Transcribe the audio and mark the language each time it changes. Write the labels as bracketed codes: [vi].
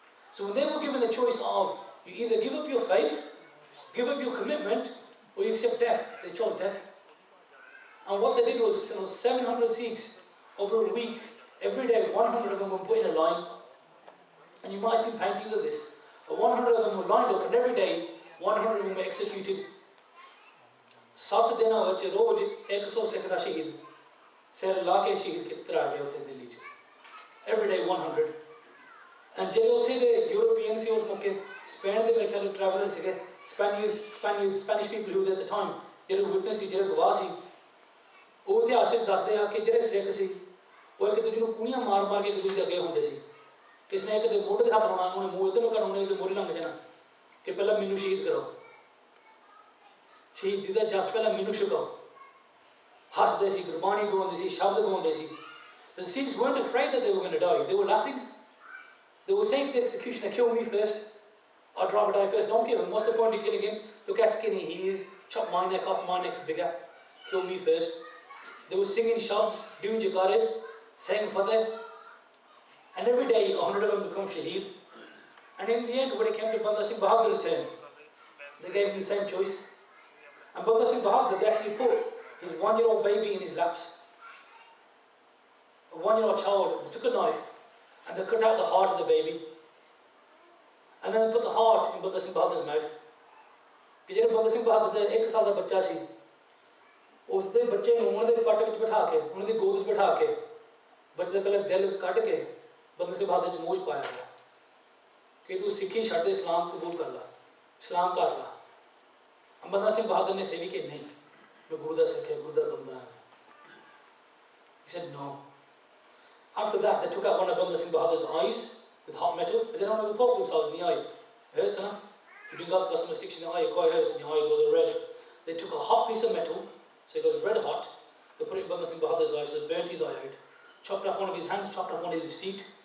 [en] So when they were given the choice of, you either give up your faith, give up your commitment, or you accept death, they chose death. And what they did was, 700 Sikhs over a week, every day 100 of them were put in a line. And you might have seen paintings of this. 100 of them were lined up, and every day 100 of them were executed. [pa] 7 ਦਿਨਾਂ ਵਿੱਚ ਰੋਜ਼ 100 ਸਿੱਖ ਦਾ ਸ਼ਹੀਦ ਸਿਰ ਲਾ ਕੇ ਸ਼ਹੀਦ ਕਰਾ ਗਿਆ ਉੱਥੇ ਦਿੱਲੀ 'ਚ. [en] Every day 100. [pa] And ਜਿਹੜੇ ਉੱਥੇ ਦੇ ਯੂਰੋਪੀਅਨ ਸੀ ਉਸ ਮੌਕੇ, ਸਪੇਨ ਦੇ ਮੇਰੇ ਖਿਆਲ ਟਰੈਵਲਰ ਸੀਗੇ, [en] Spanish people who at the time, [pa] ਜਿਹੜੇ ਵਿਟਨੈਸ ਸੀ, ਜਿਹੜੇ ਗਵਾਹ ਸੀ, ਉਹ ਇਤਿਹਾਸ ਵਿੱਚ ਦੱਸਦੇ ਆ ਕਿ ਜਿਹੜੇ ਸਿੱਖ ਸੀ ਉਹ ਇੱਕ ਦੂਜੇ ਨੂੰ ਕੂਣੀਆਂ ਮਾਰ ਕੇ ਇੱਕ ਦੂਜੇ ਦੇ ਅੱਗੇ ਹੁੰਦੇ ਸੀ. ਕਿਸ ਨੇ ਇੱਕ ਦੇ ਮੋਢੇ 'ਤੇ ਹੱਥ ਲਾਉਣਾ, ਉਹਨੇ ਮੂੰਹ ਇੱਧਰ ਨੂੰ ਕਰਨਾ, ਉਹਦੇ ਮੋਢੇ ਲੰਘ ਜਾਣਾ ਕਿ ਪਹਿਲਾਂ ਮੈਨੂੰ ਸ਼ਹੀਦ ਕਰੋ, ਸ਼ਹੀਦੀ ਦਾ ਜਸ ਪਹਿਲਾਂ ਮੈਨੂੰ ਛਕਾਓ. ਹੱਸਦੇ ਸੀ, ਗੁਰਬਾਣੀ ਗਾਉਂਦੇ ਸੀ, ਸ਼ਬਦ ਗਾਉਂਦੇ ਸੀ. [en] The Sikhs weren't afraid that they were going to die. They were laughing. They were saying to the executioner, kill me first. I'd rather die first. Don't kill him. What's the point of killing him? Look how skinny he is. Chop my neck off. My neck's bigger. Kill me first. They were singing shabds, doing jagare, saying fateh. And every day, 100 of them become shaheed. And in the end, when it came to Banda Singh Bahadur's turn, they gave him the same choice. And Banda Singh Bahadur, they actually put his 1-year-old baby in his laps. A 1-year-old child, they took a knife and they cut out the heart of the baby. And then they put the heart in Banda Singh Bahadur's mouth. [pa] ਕਿ ਜਿਹੜੇ ਬੰਦਾ ਸਿੰਘ ਬਹਾਦਰ ਦਾ 1 ਸਾਲ ਦਾ ਬੱਚਾ ਸੀ, ਉਸ ਦੇ ਬੱਚੇ ਨੂੰ ਉਹਨਾਂ ਦੇ ਪੱਟ ਵਿੱਚ ਬਿਠਾ ਕੇ, ਉਹਨਾਂ ਦੀ ਗੋਦ ਵਿੱਚ ਬਿਠਾ ਕੇ, ਬੱਚੇ ਦਾ ਪਹਿਲਾਂ ਦਿਲ ਕੱਢ ਕੇ ਬੰਦਾ ਸਿੰਘ ਬਹਾਦਰ 'ਚ ਮੂੰਹ 'ਚ ਪਾਇਆ ਗਿਆ ਕਿ ਤੂੰ ਸਿੱਖੀ ਛੱਡ ਦੇ, ਇਸਲਾਮ ਕਬੂਲ ਕਰ ਲਾ, ਇਸਲਾਮ ਧਾਰ ਲਾ. ਬੰਦਾ ਸਿੰਘ ਬਹਾਦਰ ਨੇ ਫਿਰ ਵੀ ਕਿ ਨਹੀਂ, ਮੈਂ ਗੁਰੂ ਦਾ ਸਿੱਖ ਹੈ, ਗੁਰੂ ਦਾ ਬੰਦਾ ਹਾਂ. [en] He said no. After that, they took out one of Banda Singh Bahadur's eyes with hot metal, because they don't ever poke themselves in the eye. It hurts, huh? If you do got some sticks in the eye, it quite hurts, and the eye goes all red. They took a hot piece of metal, so it goes red hot. They put it in Banda Singh Bahadur's eye, so they burnt his eye out. Chopped off one of his hands, chopped off one of his feet.